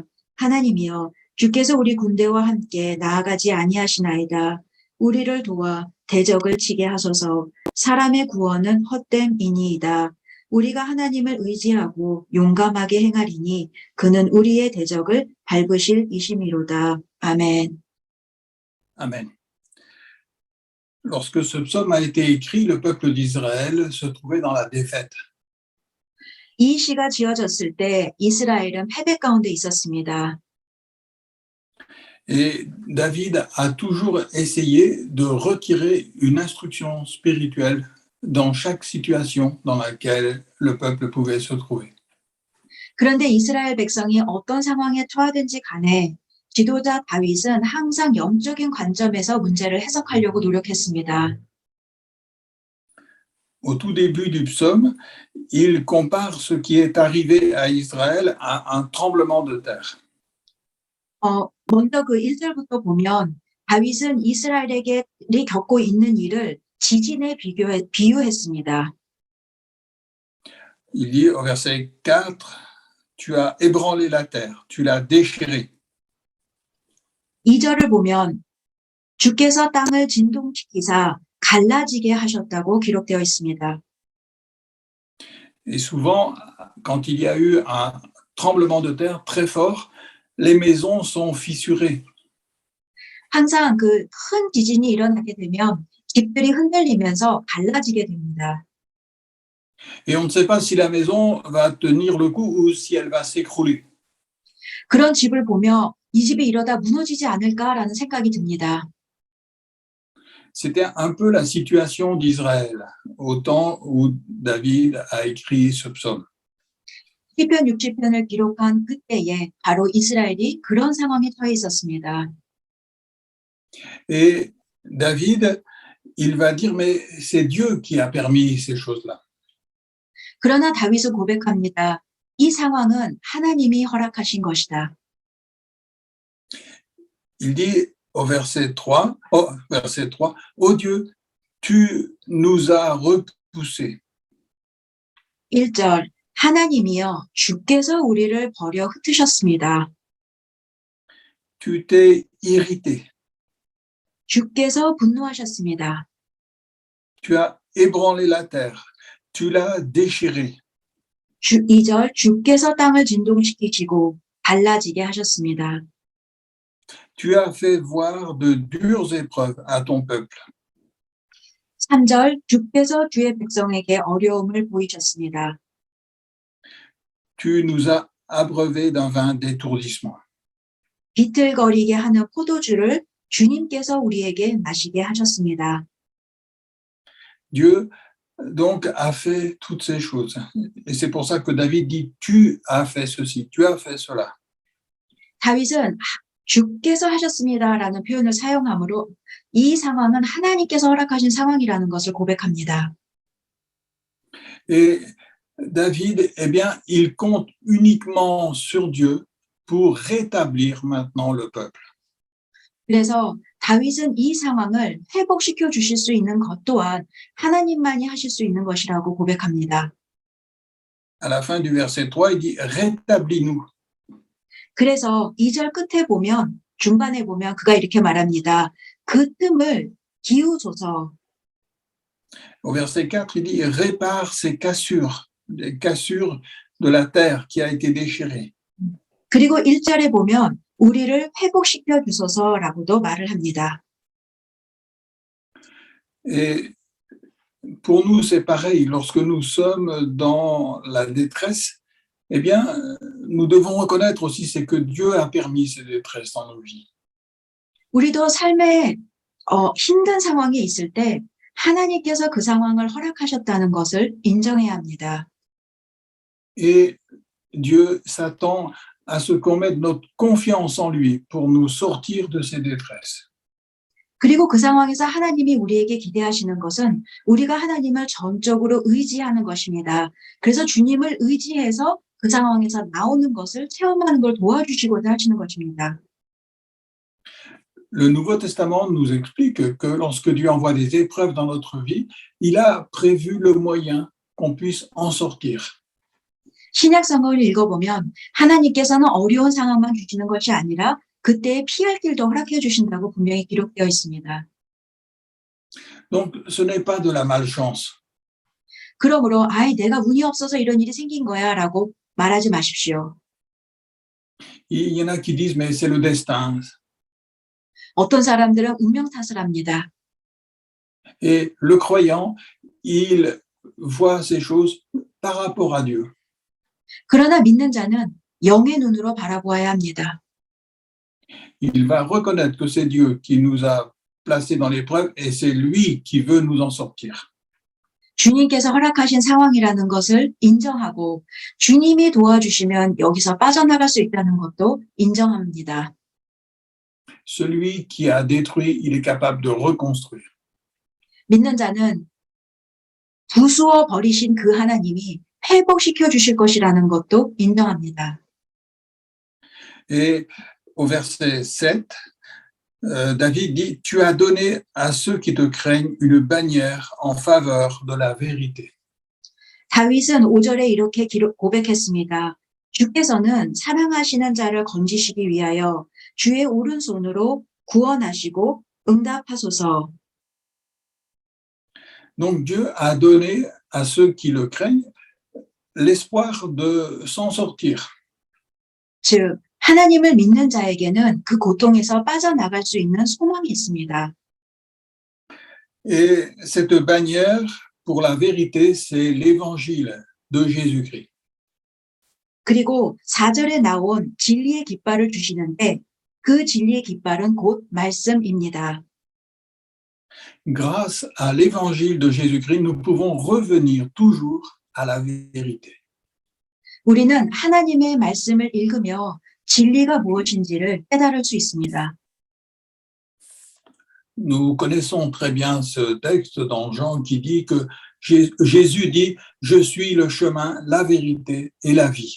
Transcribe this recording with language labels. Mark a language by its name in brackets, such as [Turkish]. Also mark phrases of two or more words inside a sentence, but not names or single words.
[Korean] 하나님이여 주께서 우리 군대와 함께 나아가지 아니하시나이다. 우리를 도와 대적을 치게 하소서. 사람의 구원은 헛됨이니이다. 우리가 하나님을 의지하고 용감하게 행하리니 그는 우리의 대적을 밟으실 이심이로다. 아멘. [French] Amen. Lorsque ce psaume a été écrit, le peuple d'Israël se trouvait dans la défaite. [Korean] 이 시가 지어졌을 때 이스라엘은 패배 가운데 있었습니다. [French] Et David a toujours essayé de retirer une instruction spirituelle dans chaque situation dans laquelle le peuple pouvait se trouver. [Korean] 그런데 이스라엘 백성이 어떤 상황에 처하든지 간에 지도자 다윗은 항상 영적인 관점에서 문제를 해석하려고 노력했습니다. [French] Au tout début du psaume, il compare ce qui est arrivé à Israël à un tremblement de terre. [Korean] 먼저 그 1절부터 보면 다윗은 이스라엘에게 겪고 있는 일을 지진에 비유했습니다. [French] Il dit au verset 4, tu as ébranlé la terre, tu l'as déchirée. [Korean] 2절을 보면 주께서 땅을 진동시키사 갈라지게 하셨다고 기록되어 있습니다. [French] Et souvent, quand il y a eu un tremblement de terre très fort, les maisons sont fissurées. [Korean] 항상 그 큰 지진이 일어나게 되면 집들이 흔들리면서 갈라지게 됩니다. [French] Et on ne sait pas si la maison va tenir le coup ou si elle va s'écrouler. [Korean] 그런 집을 보며 이 집이 이러다 무너지지 않을까라는 생각이 듭니다. [French] C'était un peu la situation d'Israël au temps où David a écrit ce psaume. [Korean] 시편 60편을 기록한 그때에 바로 이스라엘이 그런 상황에 처해 있었습니다. [French] Et David, il va dire, mais c'est Dieu qui a permis ces choses-là. [Korean] 그러나 다윗은 고백합니다. 이 상황은 하나님이 허락하신 것이다. [French] Il dit au verset 3, Ô Dieu, tu nous as repoussés. [Korean] 1절 하나님이여 주께서 우리를 버려 흩으셨습니다. [French] Tu t'es irrité. [Korean] 주께서 분노하셨습니다. [French] Tu as ébranlé la terre. Tu l'as déchirée. [Korean] 2절 주께서 땅을 진동시키시고 갈라지게 하셨습니다. [French] Tu as fait voir de dures épreuves à ton peuple. [Korean] 3절 주께서 주의 백성에게 어려움을 보이셨습니다. [French] Tu nous as abreuvés d'un vin d'étourdissement. [Korean] 비틀거리게 하는 포도주를 주님께서 우리에게 마시게 하셨습니다. [French] Dieu donc a fait toutes ces choses. Et c'est pour ça que David dit, tu as fait ceci, tu as fait cela. [Korean] 다윗은 주께서 하셨습니다라는 표현을 사용하므로 이 상황은 하나님께서 허락하신 상황이라는 것을 고백합니다. [French] Et David, eh bien, il compte uniquement sur Dieu pour rétablir maintenant le peuple. [Korean] 그래서 다윗은 이 상황을 회복시켜 주실 수 있는 것 또한 하나님만이 하실 수 있는 것이라고 고백합니다. [French] À la fin du verset 3, il dit, rétablis-nous. [Korean] 그래서 2절 끝에 보면 중간에 보면 그가 이렇게 말합니다. 그 틈을 기우소서. [French] Au verset 4, il dit, répare ces cassures, les cassures de la terre qui a été déchirée. [Korean] 그리고 1절에 보면 우리를 회복시켜 주소서라고도 말을 합니다. [French] Et pour nous, c'est pareil. Lorsque nous sommes dans la détresse, eh bien, nous devons reconnaître aussi c'est que Dieu a permis ces détresses dans nos vies. [Korean] 우리도 삶에 힘든 상황이 있을 때 하나님께서 그 상황을 허락하셨다는 것을 인정해야 합니다. [French] Et Dieu s'attend à ce qu'on mette notre confiance en lui pour nous sortir de ces détresses. [Korean] 그리고 그 상황에서 하나님이 우리에게 기대하시는 것은 우리가 하나님을 전적으로 의지하는 것입니다. 그래서 주님을 의지해서 그 상황에서 나오는 것을 체험하는 걸 도와주시고자 하시는 것입니다. [French] Le Nouveau Testament nous explique que lorsque Dieu envoie des épreuves dans notre vie, il a prévu le moyen qu'on puisse en sortir. [Korean] 신약 성경을 읽어보면 하나님께서는 어려운 상황만 주시는 것이 아니라 그때에 피할 길도 허락해 주신다고 분명히 기록되어 있습니다. [French] Donc, ce n'est pas de la malchance. [Korean] 그러므로 내가 운이 없어서 이런 일이 생긴 거야 라고 말하지 마십시오. [French] Il y en a qui disent, mais c'est le destin. [Korean] 어떤 사람들은 운명 탓을 합니다. [French] Et le croyant, il voit ces choses par rapport à Dieu. [Korean] 그러나 믿는 자는 영의 눈으로 바라보아야 합니다. [French] Il va reconnaître que c'est Dieu qui nous a placés dans l'épreuve et c'est lui qui veut nous en sortir. [Korean] 주님께서 허락하신 상황이라는 것을 인정하고 주님이 도와주시면 여기서 빠져나갈 수 있다는 것도 인정합니다. [French] Celui qui a détruit, il est capable de reconstruire. [Korean] 믿는 자는 부수어 버리신 그 하나님이 회복시켜 주실 것이라는 것도 인정합니다. [French] Et au verset 7, David dit, tu as donné à ceux qui te craignent une bannière en faveur de la vérité. [Korean] 다윗은 5절에 이렇게 고백했습니다. 주께서는 사랑하시는 자를 건지시기 위하여 주의 오른손으로 구원하시고 응답하소서. [French] Donc Dieu a donné à ceux qui le craignent l'espoir de s'en sortir. [Korean] 즉 하나님을 믿는 자에게는 그 고통에서 빠져나갈 수 있는 소망이 있습니다. [French] Et cette bannière pour la vérité, c'est l'évangile de Jésus-Christ. [Korean] 그리고 4절에 나온 진리의 깃발을 주시는데 그 진리의 깃발은 곧 말씀입니다. [French] Grâce à l'évangile de Jésus-Christ, nous pouvons revenir toujours à la vérité. [Korean] 우리는 하나님의 말씀을 읽으며 진리가 무엇인지를 깨달을 수 있습니다. [French] Nous connaissons très bien ce texte dans Jean qui dit que Jésus dit, je suis le chemin, la vérité et la vie.